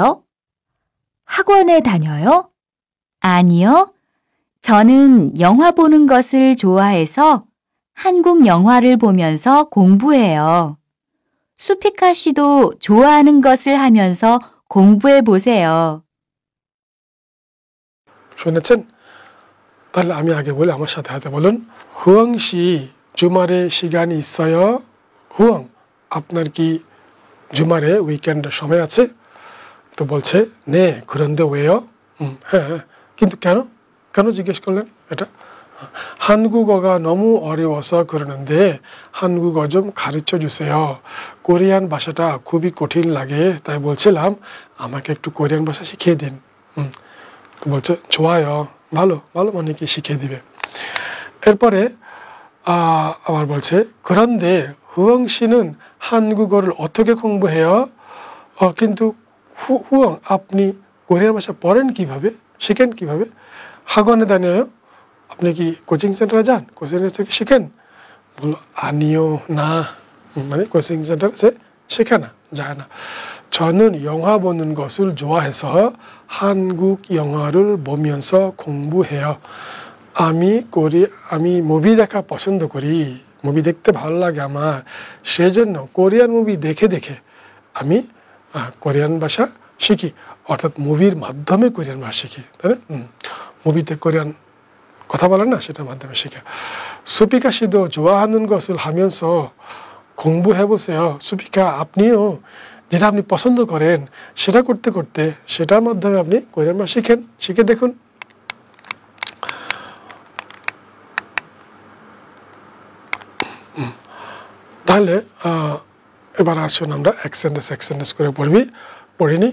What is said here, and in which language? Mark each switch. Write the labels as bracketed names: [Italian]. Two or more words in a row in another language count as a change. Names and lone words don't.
[Korean] 학원에 다녀요? 아니요. 저는 영화 보는 것을 좋아해서 한국 영화를 보면서 공부해요. 수피카 씨도 좋아하는 것을 하면서 공부해 보세요. [Bangla] শুনেছেন? তাহলে আমি আগে বলি, আমার সাথে হাতে বলুন। [Korean] 후엉 씨 주말에 시간이 있어요, [Bangla] হুয়াং আপনার কি জুমারে উইকেন্ডের সময় আছে? তো বলছে [Korean] 네 그런데 왜요, [Bangla] হ্যাঁ, কিন্তু কেন কেন জিজ্ঞেস করলেন এটা? [Korean] 한국어가 너무 어려워서 그러는데 한국어 좀 가르쳐 주세요. [Bangla] কোরিয়ান ভাষাটা খুবই কঠিন লাগে, তাই বলছিলাম আমাকে একটু কোরিয়ান ভাষা শিখিয়ে দিন। তো বলছে 좋아요, ভালো ভালো, মানে কি শিখিয়ে দিবে। এরপরে আবার বলছে [Korean] 그런데 후엉 씨는 한국어를 어떻게 공부해요? [Bangla] কিন্তু হুয়ং আপনি কোরিয়ান ভাষা পড়েন কিভাবে, শিখেন কিভাবে? [Korean] 학원에 다녀요? [Bangla] আপনি কি কোচিং সেন্টারে যান, কোচিং সেন্টার থেকে শিখেন? বললো আনিও না, মানে কোচিং সেন্টারে শেখে না, যায় না। [Korean] 저는 영화 보는 것을 좋아해서 한국 영화를 보면서 공부해요. [Bangla] আমি মুভি দেখা পছন্দ করি, মুভি দেখতে ভালো লাগে আমার, সেজন্য কোরিয়ান মুভি দেখে দেখে আমি কোরিয়ান ভাষা শিখি, অর্থাৎ মুভির মাধ্যমে কোরিয়ান ভাষা শিখি, তাই না? মুভিতে কোরিয়ান কথা বলে না, সেটার মাধ্যমে শিখে। [Korean] 수피카 씨도 좋아하는 것을 하면서 공부해보세요. [Bangla] 수피카 আপনিও যেটা আপনি পছন্দ করেন সেটা করতে করতে সেটার মাধ্যমে আপনি কোরিয়ান ভাষা শিখেন, শিখে দেখুন। তাহলে এবার আসুন আমরা এক সেন্টেন্স করে পড়িনি।